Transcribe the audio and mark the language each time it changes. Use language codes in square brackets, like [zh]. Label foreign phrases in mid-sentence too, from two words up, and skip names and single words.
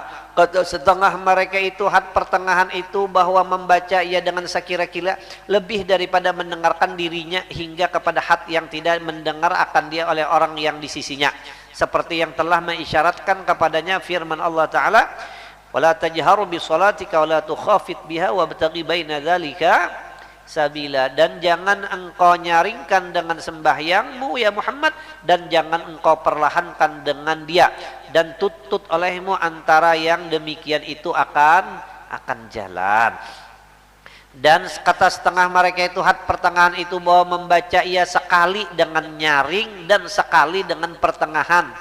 [ms] Setengah mereka itu had pertengahan itu bahwa membaca ia dengan sekira-kira lebih daripada mendengarkan dirinya, hingga kepada had yang tidak mendengar akan dia oleh orang yang di sisinya, seperti yang telah mengisyaratkan kepadanya firman Allah Ta'ala, [ar] ولا تجهر بصلاتك ولا تخافت بها وابتغ بين ذلك سبيلا, [ms] dan jangan engkau nyaringkan dengan sembahyangmu ya Muhammad, dan jangan engkau perlahankan dengan dia, dan tutut olehmu antara yang demikian itu akan jalan. Dan kata setengah mereka itu had pertengahan itu bahwa membaca ia sekali dengan nyaring dan sekali dengan pertengahan.